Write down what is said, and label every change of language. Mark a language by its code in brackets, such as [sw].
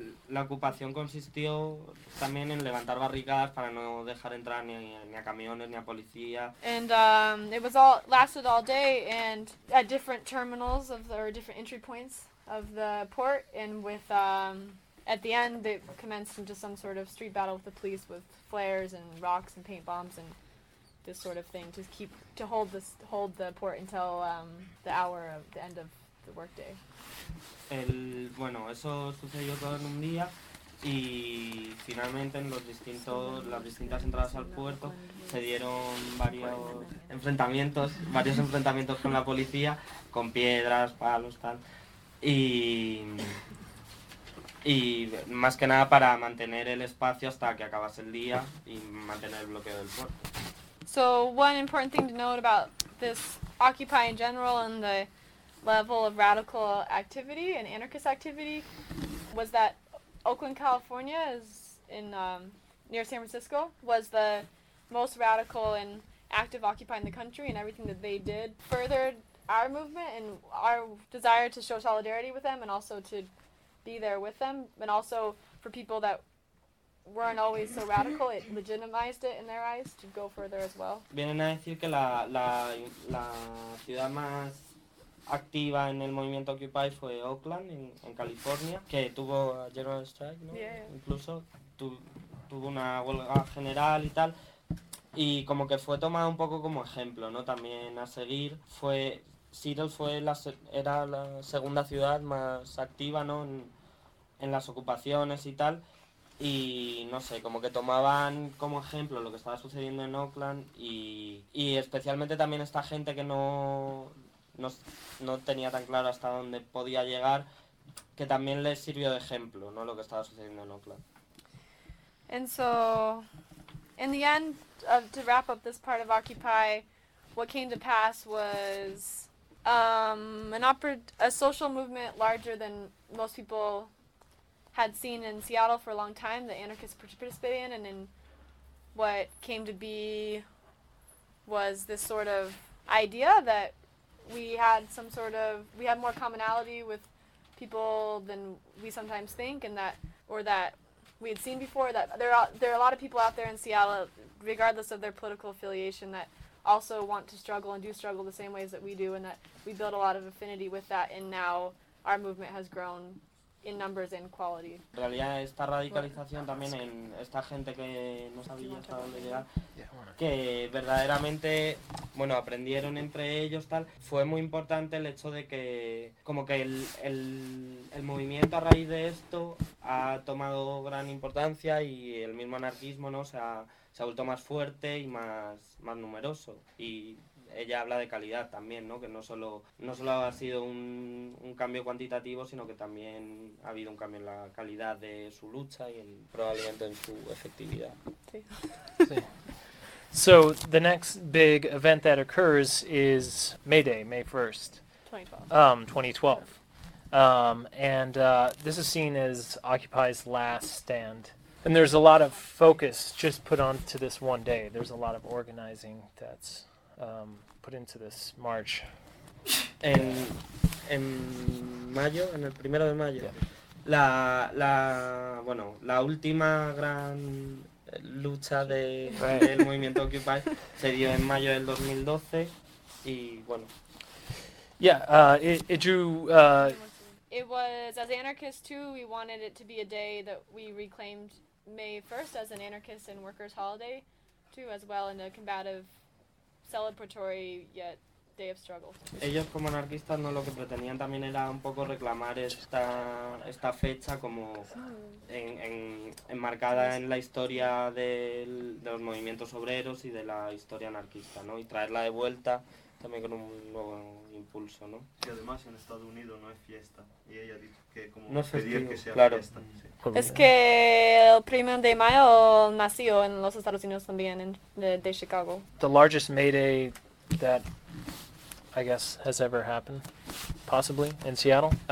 [es] La ocupación consistió también en levantar barricadas para no dejar entrar ni a camiones ni a policía. [en] And it was all lasted all day and at different terminals of the, or different entry points of the port, and with at the end it commenced into some sort of street battle with the police with flares and rocks and paint bombs and this sort of thing to hold the port until the hour of the end of the workday. [es] Bueno, eso sucedió todo en un día y finalmente en los distintos las distintas entradas al puerto se dieron varios enfrentamientos con la policía, con piedras, palos, tal, y más que nada para mantener el espacio hasta que acabase el día y mantener el bloqueo del puerto. [en] So one important thing to note about this Occupy in general and the level of radical activity and anarchist activity was that Oakland, California, is in near San Francisco, was the most radical and active Occupy in the country, and everything that they did furthered our movement and our desire to show solidarity with them and also to be there with them, and also for people that weren't always so radical, it legitimized it in their eyes to go further as well. [es] Vienen a decir que la ciudad más activa en el movimiento Occupy fue Oakland, en California, que tuvo General Strike, ¿no? [en] Yeah, yeah. [es] Incluso tuvo una huelga general y tal, y como que fue tomada un poco como ejemplo, ¿no? También a seguir. Seattle era la segunda ciudad más activa, ¿no? En las ocupaciones y tal. Y no sé, como que tomaban como ejemplo lo que estaba sucediendo en Oakland y especialmente también esta gente que no tenía tan claro hasta dónde podía llegar, que también les sirvió de ejemplo, ¿no? Lo que estaba sucediendo en Oakland. [en] And so, in the end, to wrap up this part of Occupy, what came to pass was a social movement larger than most people had seen in Seattle for a long time, the anarchists participated in, and in what came to be was this sort of idea that we had more commonality with people than we sometimes think, and that we had seen before, that there are a lot of people out there in Seattle, regardless of their political affiliation, that also want to struggle and do struggle the same ways that we do, and that we build a lot of affinity with that, and now our movement has grown in numbers and quality. [es] En realidad esta radicalización también en esta gente que no sabía hasta dónde llegar, que verdaderamente, bueno, aprendieron entre ellos tal, fue muy importante el hecho de que como que el movimiento a raíz de esto ha tomado gran importancia y el mismo anarquismo, ¿no?, se ha vuelto más fuerte y más numeroso. Y ella habla de calidad también, ¿no? Que no solo ha sido un cambio cuantitativo, sino que también ha habido un cambio en la calidad de su lucha y probablemente en su efectividad. Sí. [en] So the next big event that occurs is May Day, May 1st, 2012. This is seen as Occupy's last stand. And there's a lot of focus just put onto this one day. There's a lot of organizing that's put into this march. [es] En mayo, en el primero de mayo, la última gran lucha del movimiento Occupy se dio en mayo del 2012, y bueno. [en] It was, as anarchists too, we wanted it to be a day that we reclaimed May 1st as an anarchist and workers' holiday too, as well, in a combative, celebratory yet day of struggle. [es] Ellos como anarquistas, no, lo que pretendían también era un poco reclamar esta fecha como enmarcada en la historia de los movimientos obreros y de la historia anarquista, ¿no? Y traerla de vuelta también con un nuevo impulso, ¿no? Y además en Estados Unidos no es fiesta. Y ella dijo que como no pedir que sea claro. Fiesta. Sí. Es que el primero de mayo nació en los Estados Unidos también, de Chicago. [en] The largest May Day that I guess has ever happened, possibly, in Seattle.